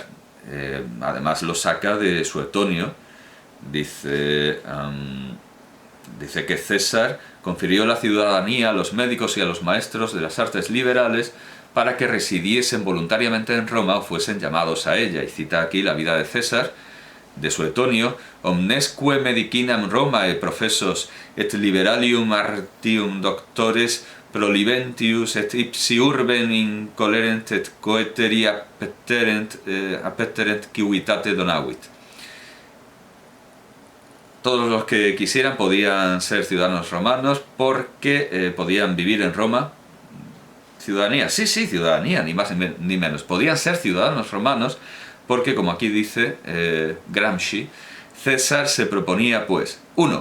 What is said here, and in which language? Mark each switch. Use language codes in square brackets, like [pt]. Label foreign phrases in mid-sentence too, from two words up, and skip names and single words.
[es] Además lo saca de Suetonio. Dice que César confirió la ciudadanía a los médicos y a los maestros de las artes liberales para que residiesen voluntariamente en Roma o fuesen llamados a ella. Y cita aquí la vida de César, de Suetonio: [la] omnesque medicinam Romae professos et liberalium artium doctores proliventius et ipsi urben incolerent et coeteri appeterent civitate donavit. [es] Todos los que quisieran podían ser ciudadanos romanos porque podían vivir en Roma. Ciudadanía, sí, ciudadanía, ni más ni menos. Podían ser ciudadanos romanos porque, como aquí dice Gramsci, César se proponía, pues, 1.